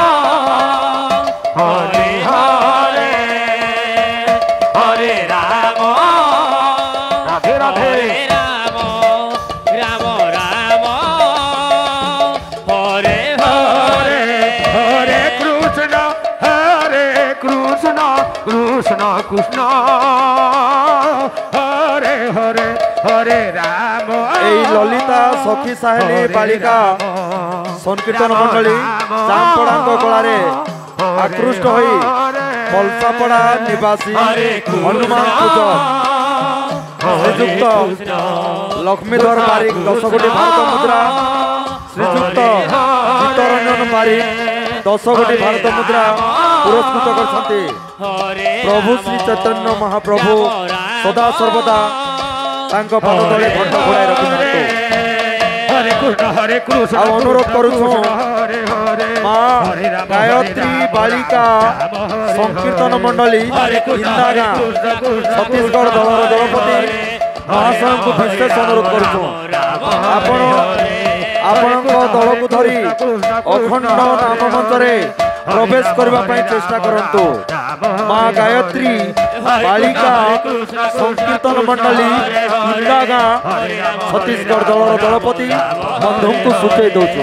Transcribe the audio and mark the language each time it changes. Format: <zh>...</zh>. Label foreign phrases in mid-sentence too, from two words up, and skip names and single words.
<sa>हरे हरे हरे राम राधे राधे राम राम राम हरे हरे हरे कृष्ण कृष्ण कृष्ण हरे हरे हरे राम</sa> <or>ଲଳିତା ସଖୀ ସାହେଲୀ ବାଳିକା ସଂକୀର୍ତ୍ତନ ମଣ୍ଡଳୀ ଜାମପଡ଼ାଙ୍ଗ କଳାରେ ଆକୃଷ୍ଟ ହୋଇ ଫଳସାପଡ଼ା ନିବାସୀ ହନୁମାନ ପୂଜକ ଶ୍ରୀଯୁକ୍ତ ଲକ୍ଷ୍ମୀଧର ବାରିକ 10 କୋଟି ଭାରତ ମୁଦ୍ରା ଶ୍ରୀଯୁକ୍ତ ଚିତ୍ତରଞ୍ଜନ ବାରିକ 10 କୋଟି ଭାରତ ମୁଦ୍ରା ପୁରସ୍କୃତ କରଛନ୍ତି। ପ୍ରଭୁ ଶ୍ରୀ ଚୈତନ୍ୟ ମହାପ୍ରଭୁ ସଦା ସର୍ବଦା ତାଙ୍କୁ ପାଦ ତଳେ ଘଣ୍ଟ ଘୋଡ଼ାଇ ରଖିଥାନ୍ତୁ।</or> <sa>हरे कृष्ण</sa> <or>ଅନୁରୋଧ କରୁଛୁ ମା ଗାୟତ୍ରୀ ବାଳିକା ସଂକୀର୍ତ୍ତନ ମଣ୍ଡଳୀ ଇନ୍ଦାଗା ଛତ୍ତିଶଗଡ଼ ଦଳର ଦଳପତି ମହାଶୟ କୁ ବିଶେଷ ଅନୁରୋଧ କରୁଛୁ ଆପଣ ଦଳ କୁ ଧରି ଅଖଣ୍ଡ ନାମ ମଞ୍ଚରେ ପ୍ରବେଶ କରିବା ଚେଷ୍ଟା କରନ୍ତୁ। ମା ଗାୟତ୍ରୀ ବାଳିକା ସଂକୀର୍ତ୍ତନ ମଣ୍ଡଳୀ ଇନ୍ଦାଗା ଛତ୍ତିଶଗଡ଼ ଦଳର ଦଳପତି ବନ୍ଧୁ କୁ ସୂଚନା ଦେଉଛୁ।</or>